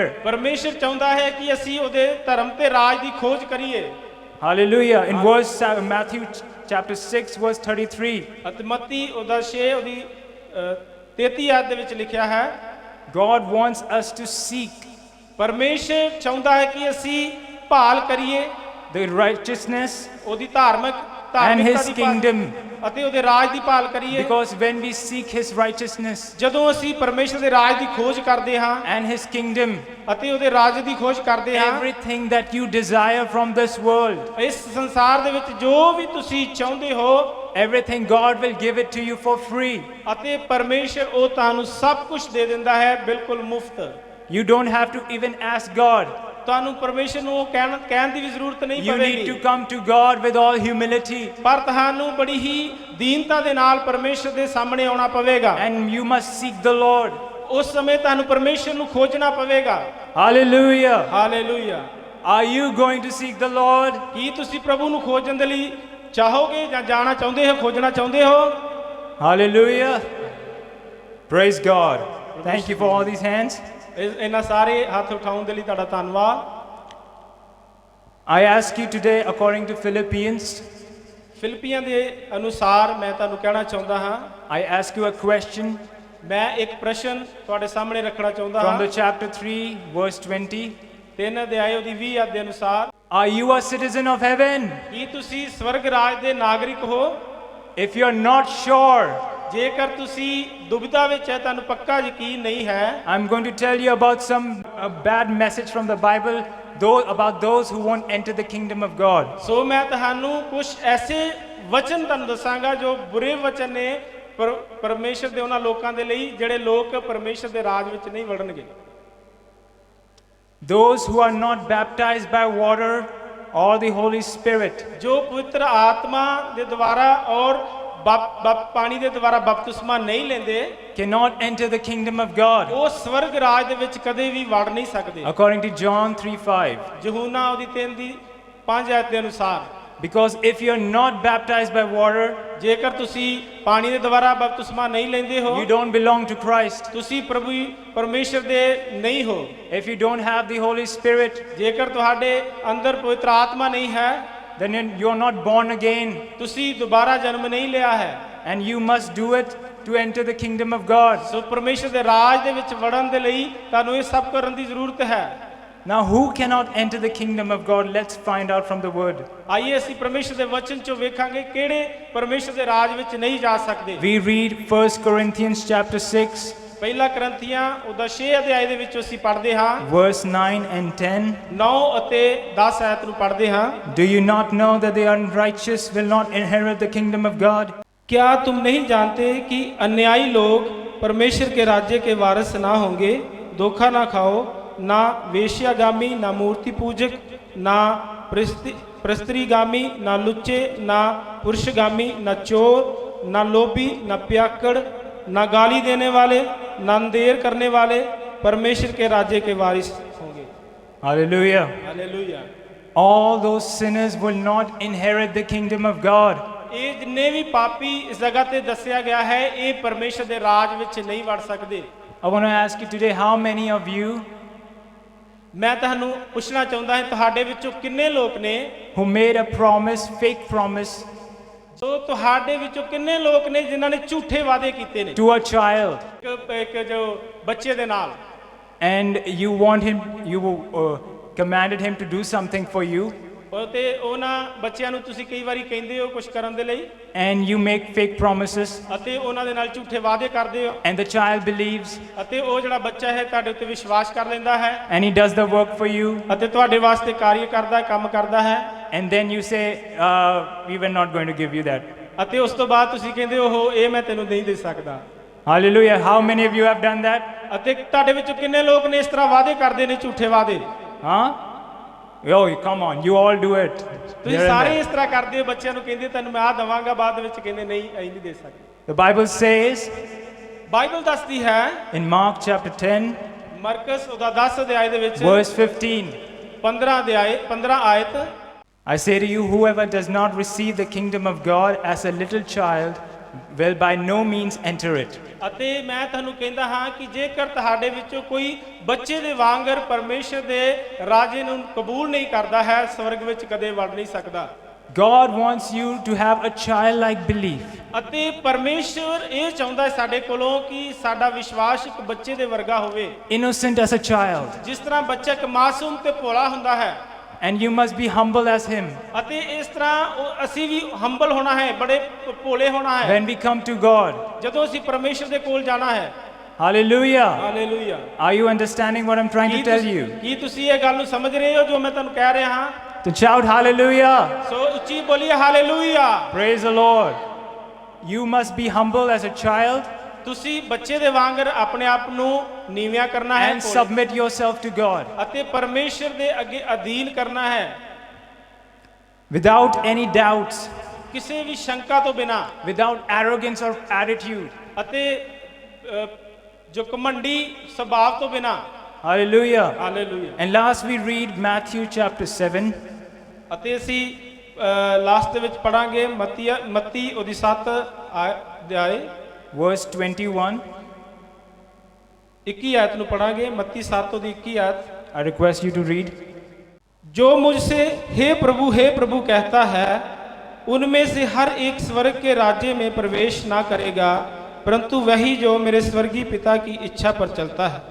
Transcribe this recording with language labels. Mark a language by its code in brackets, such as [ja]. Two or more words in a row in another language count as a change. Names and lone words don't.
[pa] ਪਰਮੇਸ਼ਰ ਚਾਹੁੰਦਾ ਹੈ ਕਿ ਅਸੀਂ ਉਹਦੇ ਧਰਮ ਤੇ ਰਾਜ ਦੀ ਖੋਜ ਕਰੀਏ [en] Hallelujah. In Matthew chapter 6 verse 33. [pa] ਅਤੇ ਮਤੀ ਉਹਦਾ 6 ਉਹਦੀ 33 ਆਇਤ ਦੇ ਵਿੱਚ ਲਿਖਿਆ ਹੈ [en] God wants us to seek [pa] ਪਰਮੇਸ਼ਰ ਚਾਹੁੰਦਾ ਹੈ ਕਿ ਅਸੀਂ ਭਾਲ ਕਰੀਏ [en] the righteousness [pa] ਉਹਦੀ [en] and [pa] ਧਾਰਮਿਕਤਾ [en] His [pa] ਦੀ [en] kingdom. [pa] ਅਤੇ ਉਹਦੇ ਰਾਜ ਦੀ ਭਾਲ ਕਰੀਏ [en] Because when we seek His righteousness [pa] ਜਦੋਂ ਅਸੀਂ ਪਰਮੇਸ਼ਰ ਦੇ ਰਾਜ ਦੀ ਖੋਜ ਕਰਦੇ ਹਾਂ [en] and His kingdom, [pa] ਅਤੇ ਉਹਦੇ ਰਾਜ ਦੀ ਖੋਜ ਕਰਦੇ ਹਾਂ [en] everything that you desire from this world, [pa] ਇਸ ਸੰਸਾਰ ਦੇ ਵਿੱਚ ਜੋ ਵੀ ਤੁਸੀਂ ਚਾਹੁੰਦੇ ਹੋ [en] everything God will give it to you for free. [pa] ਅਤੇ ਪਰਮੇਸ਼ਰ ਉਹ ਤੁਹਾਨੂੰ ਸਭ ਕੁਝ ਦੇ ਦਿੰਦਾ ਹੈ ਬਿਲਕੁਲ ਮੁਫਤ [en] You don't have to even ask God. [pa] ਤੁਹਾਨੂੰ ਪਰਮੇਸ਼ਰ ਨੂੰ ਕਹਿਣ ਦੀ ਵੀ ਜ਼ਰੂਰਤ ਨਹੀਂ [en] You need to [pa] ਪਵੇਗੀ [en] come to God with all humility [pa] ਪਰ ਤੁਹਾਨੂੰ ਬੜੀ ਹੀ ਦੀਨਤਾ ਦੇ ਨਾਲ ਪਰਮੇਸ਼ਰ ਦੇ ਸਾਹਮਣੇ ਆਉਣਾ ਪਵੇਗਾ [en] and you must seek the Lord. [pa] ਉਸ ਸਮੇਂ ਤੁਹਾਨੂੰ ਪਰਮੇਸ਼ਰ ਨੂੰ ਖੋਜਣਾ ਪਵੇਗਾ [en] Hallelujah. [pa] ਹਾਲੇਲੂਇਆ [en] Are you going to seek the Lord? [pa] ਕੀ ਤੁਸੀਂ ਪ੍ਰਭੂ ਨੂੰ ਖੋਜਣ ਦੇ ਲਈ ਚਾਹੋਗੇ ਜਾਂ ਜਾਣਾ ਚਾਹੁੰਦੇ ਹੋ ਖੋਜਣਾ ਚਾਹੁੰਦੇ ਹੋ [en] Hallelujah. Praise God. Thank you for all these hands. [pa] ਇਹਨਾਂ ਸਾਰੇ ਹੱਥ ਉਠਾਉਣ ਦੇ ਲਈ ਤੁਹਾਡਾ ਧੰਨਵਾਦ। [en] I ask you today, according to Philippians, [pa] ਫਿਲਿੱਪੀਆਂ ਦੇ ਅਨੁਸਾਰ ਮੈਂ ਤੁਹਾਨੂੰ ਕਹਿਣਾ ਚਾਹੁੰਦਾ ਹਾਂ, [en] I ask you a question [pa] ਮੈਂ ਇੱਕ ਪ੍ਰਸ਼ਨ ਤੁਹਾਡੇ ਸਾਹਮਣੇ ਰੱਖਣਾ ਚਾਹੁੰਦਾ [en] from the [pa] ਹਾਂ। [en] chapter 3, verse 20. [pa] 3 ਅਧਿਆਇ ਉਹਦੀ 20 ਅਧ ਦੇ ਅਨੁਸਾਰ, [en] Are you a citizen of heaven? [pa] ਕੀ ਤੁਸੀਂ ਸਵਰਗ ਰਾਜ ਦੇ ਨਾਗਰਿਕ ਹੋ? [en] If you're not sure, [pa] ਜੇਕਰ ਤੁਸੀਂ ਦੁਬਿਧਾ ਵਿੱਚ ਹੈ, ਤੁਹਾਨੂੰ ਪੱਕਾ ਯਕੀਨ ਨਹੀਂ ਹੈ, [en] I'm going to tell you about a bad message from the Bible, about those who won't enter the kingdom of God. [pa] ਸੋ ਮੈਂ ਤੁਹਾਨੂੰ ਕੁਝ ਐਸੇ ਵਚਨ ਤੁਹਾਨੂੰ ਦੱਸਾਂਗਾ ਜੋ ਬੁਰੇ ਵਚਨ ਨੇ ਪਰਮੇਸ਼ਰ ਦੇ ਉਹਨਾਂ ਲੋਕਾਂ ਦੇ ਲਈ ਜਿਹੜੇ ਲੋਕ ਪਰਮੇਸ਼ਰ ਦੇ ਰਾਜ ਵਿੱਚ ਨਹੀਂ ਵੜਨਗੇ। [en] Those who are not baptized by water or the Holy Spirit, [pa] ਜੋ ਪਵਿੱਤਰ ਆਤਮਾ ਦੇ ਦੁਆਰਾ ਔਰ ਪਾਣੀ ਦੇ ਦੁਆਰਾ ਬਪਤਿਸਮਾ ਨਹੀਂ ਲੈਂਦੇ, [en] cannot enter the kingdom of God, [pa] ਉਹ ਸਵਰਗ ਰਾਜ ਦੇ ਵਿੱਚ ਕਦੇ ਵੀ ਵੜ ਨਹੀਂ ਸਕਦੇ। [en] according to John 3:5. [pa] ਯਹੂਨਾ ਉਹਦੀ 3 ਦੀ 5 ਆਇਤ ਦੇ ਅਨੁਸਾਰ, [en] Because if you're not baptized by water, [pa] ਜੇਕਰ ਤੁਸੀਂ ਪਾਣੀ ਦੇ ਦੁਆਰਾ ਬਪਤਿਸਮਾ ਨਹੀਂ ਲੈਂਦੇ ਹੋ, [en] you don't belong to Christ. [pa] ਤੁਸੀਂ ਪ੍ਰਭੂ ਪਰਮੇਸ਼ਰ ਦੇ ਨਹੀਂ ਹੋ। [en] If you don't have the Holy Spirit, [pa] ਜੇਕਰ ਤੁਹਾਡੇ ਅੰਦਰ ਪਵਿੱਤਰ ਆਤਮਾ ਨਹੀਂ ਹੈ, [en] then you're not born again, [pa] ਤੁਸੀਂ ਦੁਬਾਰਾ ਜਨਮ ਨਹੀਂ ਲਿਆ ਹੈ। [en] and you must do it to enter the kingdom of God. [pa] ਸੋ ਪਰਮੇਸ਼ਰ ਦੇ ਰਾਜ ਦੇ ਵਿੱਚ ਵੜਨ ਦੇ ਲਈ ਤੁਹਾਨੂੰ ਇਹ ਸਭ ਕਰਨ ਦੀ ਜ਼ਰੂਰਤ ਹੈ। [en] Now, who cannot enter the kingdom of God? Let's find out from the word. [pa] ਆਈਏ ਅਸੀਂ ਪਰਮੇਸ਼ਰ ਦੇ ਵਚਨ ਚੋਂ ਵੇਖਾਂਗੇ ਕਿਹੜੇ ਪਰਮੇਸ਼ਰ ਦੇ ਰਾਜ ਵਿੱਚ ਨਹੀਂ ਜਾ ਸਕਦੇ। [en] We read 1 Corinthians chapter 6, [pa] ਪਹਿਲਾ ਕਰੰਥੀਆਂ ਉਹਦਾ 6 ਅਧਿਆਇ ਦੇ ਵਿੱਚ ਅਸੀਂ ਪੜ੍ਹਦੇ ਹਾਂ, [en] verse 9 and 10. [pa] 9 ਅਤੇ 10 ਆਇਤ ਨੂੰ ਪੜ੍ਹਦੇ ਹਾਂ। [en] Do you not know that the unrighteous will not inherit the kingdom of God? [hi] क्या तुम नहीं जानते कि अन्यायी लोग परमेश्वर के राज्य के वारिस ना होंगे? धोखा ना खाओ, ना वेश्यागामी, ना मूर्ति पूजक, ना प्रस्त्रीगामी, ना लुच्चे, ना पुरुषगामी, ना चोर, ना लोभी, ना प्याकड़, ना गाली देने वाले, ना अंधेर करने वाले परमेश्वर के राज्य के वारिस होंगे। [en] Hallelujah. [hi] हालेलुया। [en] All those sinners will not inherit the kingdom of God. [pa] ਇਹ ਜਿੰਨੇ ਵੀ ਪਾਪੀ ਇਸ ਜਗ੍ਹਾ ਤੇ ਦੱਸਿਆ ਗਿਆ ਹੈ, ਇਹ ਪਰਮੇਸ਼ਰ ਦੇ ਰਾਜ ਵਿੱਚ ਨਹੀਂ ਵੜ ਸਕਦੇ। [en] I want to ask you today, how many of you [pa] ਮੈਂ ਤੁਹਾਨੂੰ ਪੁੱਛਣਾ ਚਾਹੁੰਦਾ ਹਾਂ, ਤੁਹਾਡੇ ਵਿੱਚੋਂ ਕਿੰਨੇ ਲੋਕ ਨੇ [en] who made a promise, fake promise, [pa] ਸੋ ਤੁਹਾਡੇ ਵਿੱਚੋਂ ਕਿੰਨੇ ਲੋਕ ਨੇ ਜਿਨ੍ਹਾਂ ਨੇ ਝੂਠੇ ਵਾਅਦੇ ਕੀਤੇ ਨੇ [en] to a child, [pa] ਇੱਕ ਜੋ ਬੱਚੇ ਦੇ ਨਾਲ, [en] and you commanded him to do something for you, [pa] ਤੇ ਉਹਨਾਂ ਬੱਚਿਆਂ ਨੂੰ ਤੁਸੀਂ ਕਈ ਵਾਰੀ ਕਹਿੰਦੇ ਹੋ ਕੁਝ ਕਰਨ ਦੇ ਲਈ, [en] and you make fake promises, [pa] ਅਤੇ ਉਹਨਾਂ ਦੇ ਨਾਲ ਝੂਠੇ ਵਾਅਦੇ ਕਰਦੇ ਹੋ, [en] and the child believes, [pa] ਅਤੇ ਉਹ ਜਿਹੜਾ ਬੱਚਾ ਹੈ ਤੁਹਾਡੇ ਉੱਤੇ ਵਿਸ਼ਵਾਸ ਕਰ ਲੈਂਦਾ ਹੈ, [en] and he does the work for you, [pa] ਅਤੇ ਤੁਹਾਡੇ ਵਾਸਤੇ ਕਾਰਜ ਕਰਦਾ, ਕੰਮ ਕਰਦਾ ਹੈ, [en] and then you say, we were not going to give you that. [pa] ਅਤੇ ਉਸ ਤੋਂ ਬਾਅਦ ਤੁਸੀਂ ਕਹਿੰਦੇ ਹੋ ਇਹ ਮੈਂ ਤੈਨੂੰ ਨਹੀਂ ਦੇ ਸਕਦਾ। [en] Hallelujah. How many of you have done that? [pa] ਅਤੇ ਤੁਹਾਡੇ ਵਿੱਚੋਂ ਕਿੰਨੇ ਲੋਕ ਨੇ ਇਸ ਤਰ੍ਹਾਂ ਵਾਅਦੇ ਕਰਦੇ ਨੇ, ਝੂਠੇ ਵਾਅਦੇ? [en] Huh? Oh, come on, you all do it. [pa] ਤੁਸੀਂ [en] Here and [pa] ਸਾਰੇ [en] there. [pa] ਇਸ ਤਰ੍ਹਾਂ ਕਰਦੇ ਹੋ, ਬੱਚਿਆਂ ਨੂੰ ਕਹਿੰਦੇ ਤੈਨੂੰ ਮੈਂ ਆਹ ਦਵਾਂਗਾ, ਬਾਅਦ ਵਿੱਚ ਕਹਿੰਦੇ ਨਹੀਂ ਅਸੀਂ ਨਹੀਂ ਦੇ ਸਕਦੇ। [en] The Bible says [pa] ਬਾਈਬਲ ਦੱਸਦੀ ਹੈ [en] in Mark chapter 10, [pa] ਮਰਕਸ ਉਹਦਾ 10 ਅਧਿਆਇ ਦੇ ਵਿੱਚ [en] verse 15, [pa] 15 ਆਇਤ, [en] I say to you, whoever does not receive the kingdom of God as a little child will by no means enter it. [pa] ਅਤੇ ਮੈਂ ਤੁਹਾਨੂੰ ਕਹਿੰਦਾ ਹਾਂ ਕਿ ਜੇਕਰ ਤੁਹਾਡੇ ਵਿੱਚੋਂ ਕੋਈ ਬੱਚੇ ਦੇ ਵਾਂਗਰ ਪਰਮੇਸ਼ਰ ਦੇ ਰਾਜੇ ਨੂੰ ਕਬੂਲ ਨਹੀਂ ਕਰਦਾ ਹੈ, ਸਵਰਗ ਵਿੱਚ ਕਦੇ ਵੜ ਨਹੀਂ ਸਕਦਾ। [en] God wants you to have a childlike belief. [pa] ਅਤੇ ਪਰਮੇਸ਼ਰ ਇਹ ਚਾਹੁੰਦਾ ਹੈ ਸਾਡੇ ਕੋਲੋਂ ਕਿ ਸਾਡਾ ਵਿਸ਼ਵਾਸ ਇੱਕ ਬੱਚੇ ਦੇ ਵਰਗਾ ਹੋਵੇ, [en] Innocent as a child. [pa] ਜਿਸ ਤਰ੍ਹਾਂ ਬੱਚਾ ਇੱਕ ਮਾਸੂਮ ਤੇ ਭੋਲਾ ਹੁੰਦਾ ਹੈ। [en] And you must be humble as him. [pa] ਅਤੇ ਇਸ ਤਰ੍ਹਾਂ ਅਸੀਂ ਵੀ ਹੰਬਲ ਹੋਣਾ ਹੈ, ਬੜੇ ਭੋਲੇ ਹੋਣਾ ਹੈ [en] When we come to God. [pa] ਜਦੋਂ ਅਸੀਂ ਪਰਮੇਸ਼ਰ ਦੇ ਕੋਲ ਜਾਣਾ ਹੈ। [en] Hallelujah. [pa] ਹਾਲੇਲੂਇਆ। [en] Are you understanding what I'm trying to tell you? [pa] ਕੀ ਤੁਸੀਂ ਇਹ ਗੱਲ ਨੂੰ ਸਮਝ ਰਹੇ ਹੋ ਜੋ ਮੈਂ ਤੁਹਾਨੂੰ ਕਹਿ ਰਿਹਾ ਹਾਂ? [en] To shout hallelujah. [pa] ਸੋ ਉੱਚੀ ਬੋਲੀਏ ਹਾਲੇਲੂਇਆ। [en] Praise the Lord. You must be humble as a child [pa] ਤੁਸੀਂ ਬੱਚੇ ਦੇ ਵਾਂਗਰ ਆਪਣੇ ਆਪ ਨੂੰ ਨੀਵਿਆਂ ਕਰਨਾ ਹੈ [en] and submit yourself to God [pa] ਅਤੇ ਪਰਮੇਸ਼ਰ ਦੇ ਅੱਗੇ ਅਧੀਨ ਕਰਨਾ ਹੈ, [en] without any doubts, [pa] ਕਿਸੇ ਵੀ ਸ਼ੰਕਾ ਤੋਂ ਬਿਨਾ, [en] without arrogance or attitude. [pa] ਅਤੇ ਜੋ ਘਮੰਡੀ ਸੁਭਾਅ ਤੋਂ ਬਿਨਾ। [en] Hallelujah. [pa] ਹਾਲੇਲੂਇਆ। [en] And last we read Matthew chapter 7, [pa] ਅਤੇ ਅਸੀਂ ਲਾਸਟ ਦੇ ਵਿੱਚ ਪੜਾਂਗੇ ਮੱਤੀ ਉਹਦੀ 7 ਅਧਿਆਇ [en] verse 21. [pa] 21 आयत ਨੂੰ ਪੜਾਂਗੇ। ਮੱਤੀ 7 ਤੋਂ ਦੀ 21 आयत। [en] I request you to read. [hi] जो मुझसे हे प्रभु कहता है, उनमें से हर एक स्वर्ग के राज्य में प्रवेश ना करेगा, परंतु वही जो मेरे स्वर्गीय पिता की इच्छा पर चलता है।